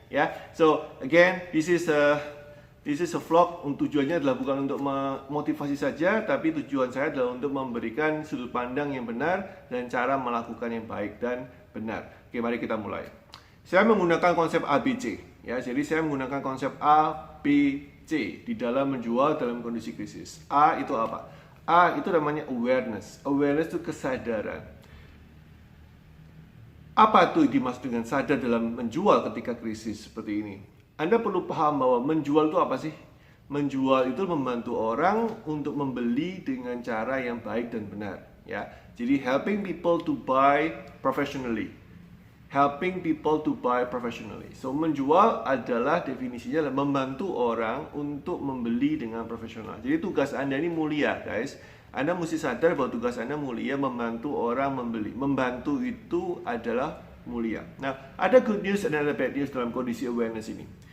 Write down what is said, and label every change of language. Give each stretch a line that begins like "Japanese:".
English: Ya, so again, this is a vlog.
Indonesian: Tujuannya adalah bukan untuk memotivasi saja, tapi tujuan saya adalah untuk memberikan sudut pandang yang benar dan cara melakukan yang baik dan benar. Oke, mari kita mulai. Saya menggunakan konsep ABC, ya. Jadi saya menggunakan konsep ABC di dalam menjual dalam kondisi krisis. A itu apa? A itu namanya awareness. Awareness itu kesadaran. Apa itu dimaksud dengan sadar dalam menjual ketika krisis seperti ini? Anda perlu paham bahwa menjual itu apa sih? Menjual itu membantu orang untuk membeli dengan cara yang baik dan benar, ya.
English: Jadi helping people to buy professionally. Helping people to buy professionally.
Indonesian: So menjual adalah definisinya adalah membantu orang untuk membeli dengan profesional. Jadi tugas Anda ini mulia, guys. Anda mesti sadar bahwa tugas Anda mulia, membantu orang membeli. Membantu itu adalah mulia. Nah, ada good news dan ada bad news dalam kondisi awareness ini.